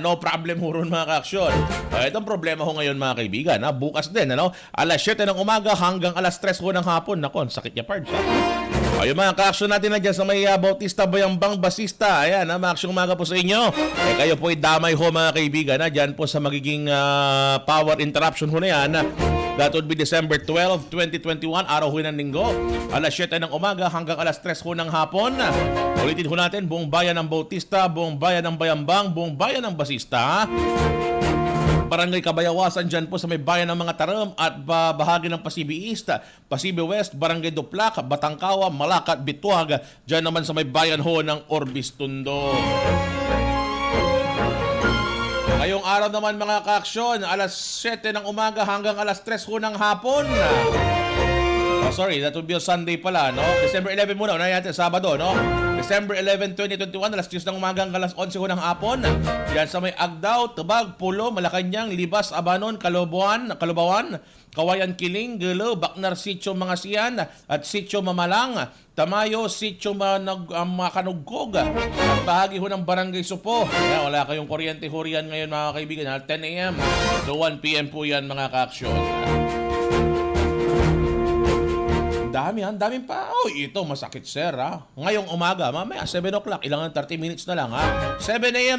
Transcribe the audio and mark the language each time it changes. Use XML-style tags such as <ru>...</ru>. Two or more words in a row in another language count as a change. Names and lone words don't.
<tl>No problem ho ron mga kaaksyon. Itong problema ho ngayon mga kaibigan, bukas din, alas 7 ng umaga hanggang alas 3 ho ng hapon. Nako, sakit niya parts. Yung mga kaaksyon natin na dyan sa may Bautista Bayambang Basista. Ayan, maaksyong umaga po sa inyo. Kayo po ay damay ho mga kaibigan. Dyan po sa magiging power interruption ho na yan.</tl> <en>That would be December 12, 2021,</en> <tl>araw ho ng linggo. Alas 7 ng umaga hanggang alas 3 ho ng hapon. Ulitin ho natin, buong bayan ng Bautista, buong bayan ng Bayambang, buong bayan ng Basista. Barangay Kabayawasan dyan po sa may bayan ng mga Taram at bahagi ng Pasibi East, Pasibi West, Barangay Duplac, Batangkawa, Malacca at Bituag. Dyan naman sa may bayan ho ng Orbis Tondo. Ngayong araw naman mga kaaksyon, alas 7 ng umaga hanggang alas 3 ho ng hapon.</tl> <en>Sorry, that would be a Sunday</en> <tl>pala, December 11 muna, unahin natin, Sabado, December 11, 2021, alas 10 ng umaga hanggang alas 11 ho ng hapon. Yan sa may Agdao, Tubag, Pulo, Malacanang, Libas, Abanon, Kalubawan, Kawayan Kiling, Gelo, Bacnar, Sitio Mangasian at Sitio Mamalang, Tamayo, Sitio Makanugkog at bahagi ho ng Barangay Supo. Kaya wala kayong kuryente ho riyan ngayon mga kaibigan. 10 a.m. to 1 p.m. po yan mga kaaksyon. Daming pa. Ito masakit sir ngayong umaga, mamaya 7 o'clock, ilangan 30 minutes na lang 7 a.m.</tl>